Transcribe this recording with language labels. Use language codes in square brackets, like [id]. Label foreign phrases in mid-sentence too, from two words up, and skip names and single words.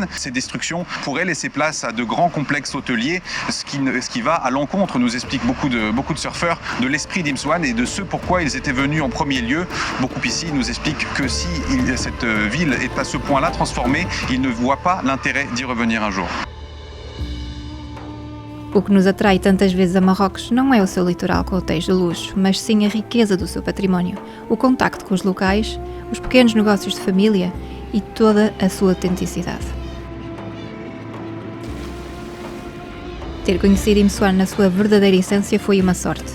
[fr] Ces destructions pourraient laisser place à de grands complexes hôteliers, ce qui va à l'encontre, nous explique beaucoup de surfeurs, de l'esprit d'Imswan et de ce pourquoi ils étaient venus en premier lieu. Beaucoup ici nous expliquent que si cette ville est à ce point-là transformée, ils ne voient pas l'intérêt d'y revenir un jour. [pt] O que nos atrai tantas vezes a Marrocos não é o seu litoral com hotéis de luxo, mas sim a riqueza do seu património, o contacto com os locais, os pequenos negócios de família e toda a sua autenticidade. Ter conhecido Imswan na sua verdadeira essência foi uma sorte.